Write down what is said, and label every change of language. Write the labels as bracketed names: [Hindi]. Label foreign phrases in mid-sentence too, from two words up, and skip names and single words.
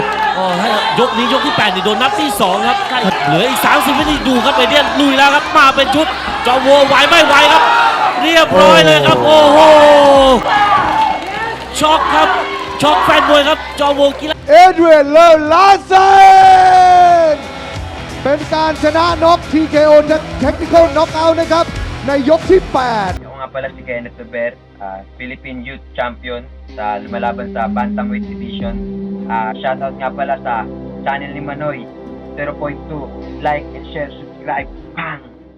[Thai] ก็ถ้ายกนี้ยกที่ 8 นี่โดนนับที่ 2 ครับถ้าเหลืออีก 30 วินาทีดูครับเอเดียนลุยแล้วครับมาเป็นชุดจอมโวไหวไม่ไหวครับ เรียบร้อยเลยครับโอ้โหช็อกครับช็อกแฟนมวยครับจอมโวกีฬา เอเดรียนเลอลาเซนเป็นการชนะน็อก TKO [English] Technical Knockout [Thai] นะครับ ในยกที่ 8 [Filipino] Ako nga pala si Kenneth Tuber, [English] Philippine Youth Champion [Filipino] sa lumalaban sa [English] Bantamweight Division. [Filipino] Shoutout nga pala sa channel ni Manoy, 0.2, [English] like and share, subscribe, bang!